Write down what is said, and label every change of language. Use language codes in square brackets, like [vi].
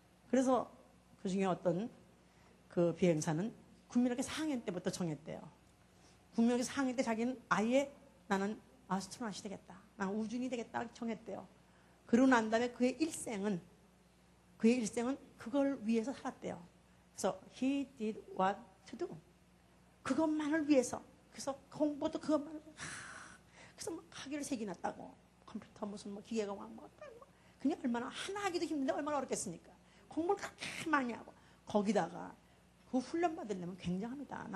[ko] 그래서 그 중에 어떤 그 비행사는 국민학교 4학년 때부터 정했대요. 국민학교 4학년 때 자기는 아예 나는 아스트로나ut이 되겠다, 나는 우주인이 되겠다 정했대요. 그러고 난 다음에 그의 일생은 그걸 위해서 살았대요. 그래서 [en] he did what to do. [ko] 그것만을 위해서. 그래서 공부도 그것만을 그래서 막 학위를 3개 났다고. 컴퓨터 무슨 뭐 기계공학 그냥 얼마나 하나 하기도 힘든데 얼마나 어렵겠습니까? 공부를 그렇게 많이 하고, 거기다가 그 훈련 받으려면 굉장합니다.